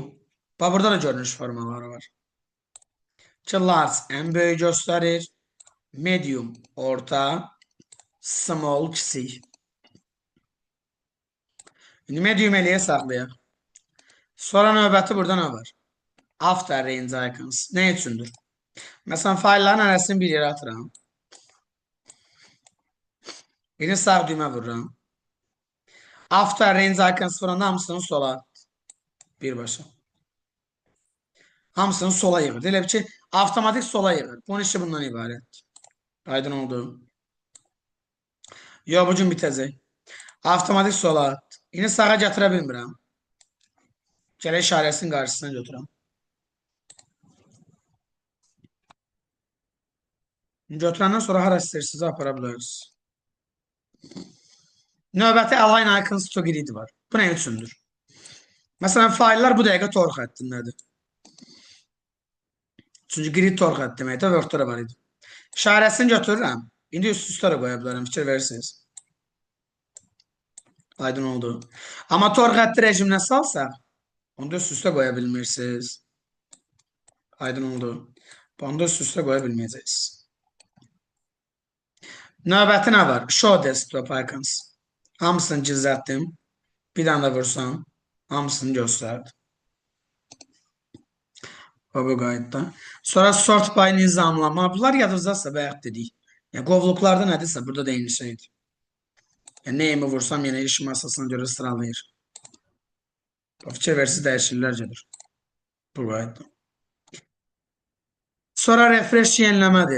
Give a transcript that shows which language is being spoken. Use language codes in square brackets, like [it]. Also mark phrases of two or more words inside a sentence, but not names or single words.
[az] Bax, burada da görünüş formaları var. Large ən böyük göstərir. Medium orta. Small kiçik. İndi medium eləyə saxlayaq. Sonra növbəti burada nə var? [en] After range icons. [az] Nə üçündür? Məsələn, faillərin arasını bir yerə atıram. Yine sağ düymə vururam. [en] After range icons [az] vuranda hamısını sola birbaşa. Hamısını sola yığır. Elə bir ki, avtomatik sola yığır. Bunun işi bundan ibarət. Aydın oldu. Yo, bu gün bitəcək. Avtomatik sola at. Yine sağa gətirə bilmirəm. Gələ işarəsinin qarşısına götürəm. Götürəndən sonra hara istəyirsiniz apara bilərsiniz. Növbəti [en] align icons to grid [az] var. Bu nə üçündür? Məsələn, faillər bu dəqiqə tor xəttindədir. Çünki grid tor xətt deməkdə Word-də var idi. İşarəsini götürürəm. İndi üst-üstə də qoya bilərəm. Fikir verirsiniz. Aydın oldu. Amma tor xətti rejiminə salsaq, onda üst-üstə qoya bilmirsiniz. Aydın oldu. Onda üst-üstə qoya bilməyəcəksiniz. Növbəti nə var? [en] Show desktop icons. [az] Hamısını gizlətdim. Bir dənə də vursam, hamısını göstərdi. Bu qaydada. Sonra [en] sort by [az] nizamlama. Bunlar yadınızdasa bayaq dedik. Yəni, qovluqlarda nədirsə, burada da eyni şeydir. Yəni, neyimi vursam, yenə iş masasına görə sıralayır. Fikir versiz dəyişirlər gedir. Bu qaydada. Sonra refresh yeniləmədir.